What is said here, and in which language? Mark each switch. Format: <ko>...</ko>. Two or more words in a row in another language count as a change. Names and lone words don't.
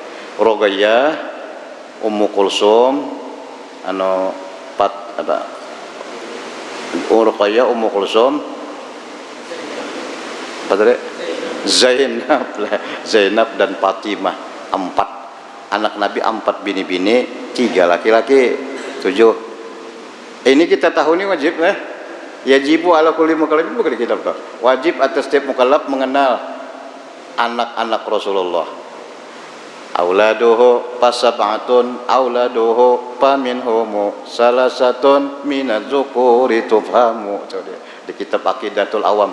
<bjn>Rogaiyah, Ummu Kulsum, Rogaiyah, Ummu Kulsum, Zainab dan Fatimah. 4 anak Nabi, 4 bini-bini, 3 laki-laki, 7. Ini kita tahu ini wajib lah.</bjn> <ar>يجب على كل مكلف,</ar> <bjn>bukan di kitab. Wajib atas setiap mukallaf mengenal anak-anak Rasulullah.</bjn> <ar>أولاده فسبعة أولاده فمنهم ثلاثة من الذكور تفهم.</ar> <bjn>Di kitab Aqidatul Awam.</bjn>